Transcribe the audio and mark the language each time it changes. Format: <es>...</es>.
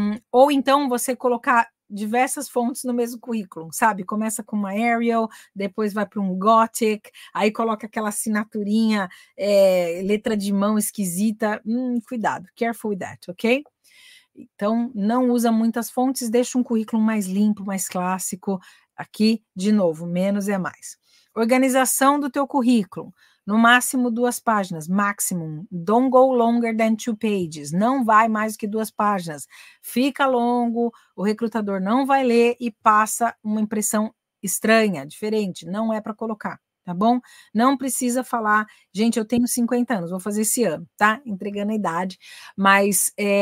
<pt>Ou então você colocar diversas fontes no mesmo currículo, sabe? Começa com uma Arial, depois vai para um Gothic, aí coloca aquela assinaturinha, letra de mão esquisita. Cuidado,</pt> <en>careful with that,</en> <pt>ok? Então, não usa muitas fontes, deixa um currículo mais limpo, mais clássico. Aqui, de novo, menos é mais. Organização do teu currículo. No máximo 2 páginas, maximum.</pt> <en>Don't go longer than 2 pages.</en> <pt>Não vai mais que 2 páginas. Fica longo, o recrutador não vai ler e passa uma impressão estranha, diferente. Não é para colocar, tá bom? Não precisa falar, gente, eu tenho 50 anos, vou fazer esse ano, tá? Entregando a idade, mas</pt>